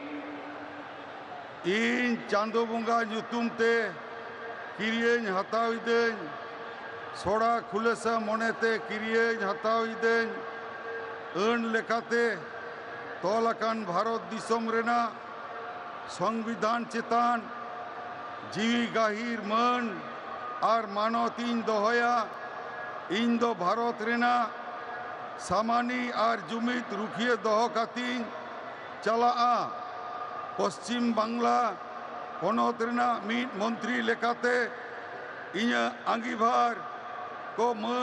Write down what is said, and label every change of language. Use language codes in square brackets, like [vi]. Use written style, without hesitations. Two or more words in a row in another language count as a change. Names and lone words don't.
[sat] ᱤᱧ ᱪᱟᱸᱫᱳ ᱵᱚᱸᱜᱟ ᱧᱩᱛᱩᱢ ᱛᱮ ᱠᱤᱨᱤᱭᱟᱹᱧ ᱦᱟᱛᱟᱣ ᱤᱫᱟᱹᱧ ᱥᱚᱲᱟ ᱠᱷᱩᱞᱟᱹᱥᱟ ᱢᱚᱱᱮᱛᱮ ᱠᱤᱨᱤᱭᱟᱹᱧ ᱦᱟᱛᱟᱣ ᱤᱫᱟᱹᱧ ᱟᱹᱱ ᱞᱮᱠᱟᱛᱮ ᱛᱚᱞ ᱟᱠᱟᱱ ᱵᱷᱟᱨᱚᱛ ᱫᱤᱥᱚᱢ ᱨᱮᱱᱟᱜ ᱥᱚᱝᱵᱤᱫᱷᱟᱱ ᱪᱮᱛᱟᱱ ᱡᱤᱣᱤ ᱜᱟᱹᱦᱤᱨ ᱢᱟᱹᱱ ᱟᱨ ᱢᱟᱱᱚᱛ ᱤᱧ ᱫᱚᱦᱚᱭᱟ। ᱤᱧ ᱫᱚ ᱵᱷᱟᱨᱚᱛ ᱨᱮᱱᱟᱜ ᱥᱟᱢᱟᱱᱤ ᱟᱨ ᱡᱩᱢᱤᱫ ᱨᱩᱠᱷᱤᱭᱟᱹ ᱫᱚᱦᱚ ᱠᱟᱛᱮᱧ ᱪᱟᱞᱟᱜᱼᱟ। पश्चिम बांग्ला पनत रेनाग मीद मंत्री लेकाते इᱧᱟᱹᱜ आंगीभार को मान